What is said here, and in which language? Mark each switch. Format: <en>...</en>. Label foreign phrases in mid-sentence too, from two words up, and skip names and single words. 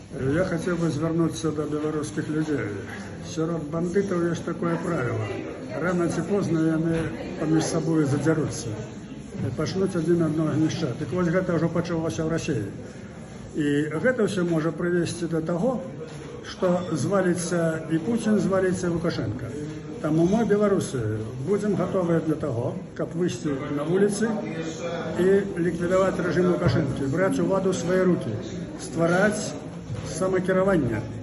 <ru>Я хотел бы звернуться до белорусских людей. Сярод бандитов есть такое правило.</ru> <be>Рано ці позна яны паміж сабою задзяруцца і пачнуць адзін аднаго знішчаць. Так вось гэта ўжо пачалося ў Расіі. І гэта ўсё можа прывесці да таго, што зваліцца і Пуцін, зваліцца Лукашенко. Таму мы, беларусы, будзем гатовыя для таго, каб выйсці на вуліцы і ліквідаваць рэжым Лукашэнкі, браць уладу ў свае рукі, ствараць самакіраванне,</be>